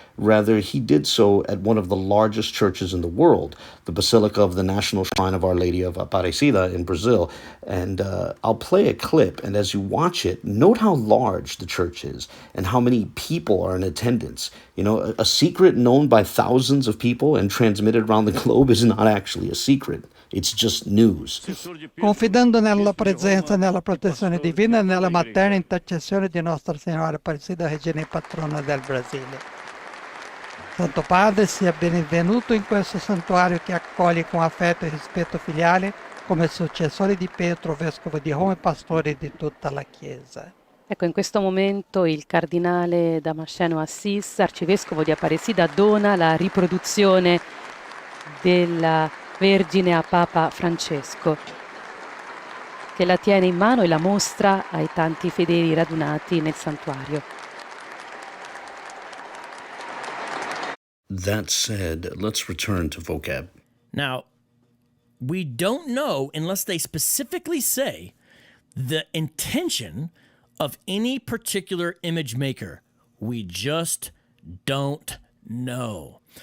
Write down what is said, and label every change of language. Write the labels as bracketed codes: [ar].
[en] Rather, he did so at one of the largest churches in the world, the Basilica of the National Shrine of Our Lady of Aparecida in Brazil. And I'll play a clip, and as you watch it, note how large the church is and how many people are in attendance. A secret known by thousands of people and transmitted around the globe is not actually a secret. It's just news. [it] Confidando nella presenza e nella protezione divina e nella materna intercessione di Nostra Signora Aparecida, Regina e Patrona del Brasile. Santo Padre, sia benvenuto in questo santuario che accoglie con affetto e rispetto filiale come successore di Pietro, vescovo di Roma e pastore di tutta la Chiesa. Ecco, in questo momento il cardinale Damasceno Assis, arcivescovo di Aparecida, dona la riproduzione della Vergine a Papa Francesco, che la tiene in mano e la mostra ai tanti fedeli radunati nel santuario. [en] That said, let's return to Vocab. Now, we don't know, unless they specifically say, the intention of any particular image maker. We just don't know.